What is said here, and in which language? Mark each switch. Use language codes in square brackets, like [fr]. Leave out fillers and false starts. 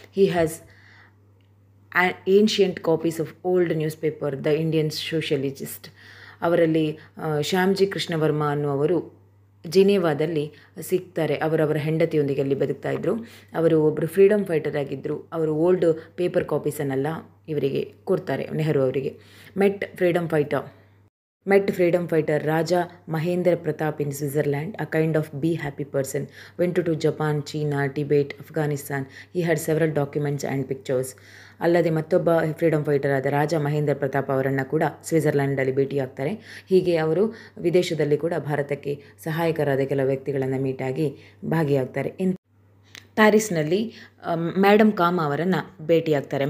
[en] He has ancient copies of old news paper the Indian socialist. [kn] ಅವರಲ್ಲಿ ಶ್ಯಾಮ್ಜಿ ಕೃಷ್ಣ ವರ್ಮಾ ಅನ್ನುವರು ಜಿನೇವಾದಲ್ಲಿ ಸಿಗ್ತಾರೆ. ಅವರವರ ಹೆಂಡತಿಯೊಂದಿಗೆ ಅಲ್ಲಿ ಬದುಕ್ತಾ ಇದ್ದರು. ಅವರು ಒಬ್ಬರು ಫ್ರೀಡಮ್ ಫೈಟರ್ ಆಗಿದ್ದರು. ಅವರು ಓಲ್ಡ್ ಪೇಪರ್ ಕಾಪೀಸನ್ನೆಲ್ಲ ಇವರಿಗೆ ಕೊಡ್ತಾರೆ, ನೆಹರು ಅವರಿಗೆ. [en] Met freedom fighter Met freedom fighter Raja Mahendra Pratap in Switzerland, a kind of be happy person. Went to Japan, China, Tibet, Afghanistan. He had several documents and pictures. [kn] ಅಲ್ಲದೆ ಮತ್ತೊಬ್ಬ freedom fighter ಆದ ರಾಜ ಮಹೇಂದ್ರ ಪ್ರತಾಪ್ ಅವರನ್ನು ಕೂಡ ಸ್ವಿಟ್ಜರ್ಲ್ಯಾಂಡಲ್ಲಿ ಭೇಟಿಯಾಗ್ತಾರೆ. ಹೀಗೆ ಅವರು ವಿದೇಶದಲ್ಲಿ ಕೂಡ ಭಾರತಕ್ಕೆ ಸಹಾಯಕರಾದ ಕೆಲವು ವ್ಯಕ್ತಿಗಳನ್ನು ಮೀಟಾಗಿ ಭಾಗಿಯಾಗ್ತಾರೆ. ಪ್ಯಾರಿಸ್ನಲ್ಲಿ ಮೇಡಮ್ ಕಾಮಾ ಅವರನ್ನು ಭೇಟಿಯಾಗ್ತಾರೆ.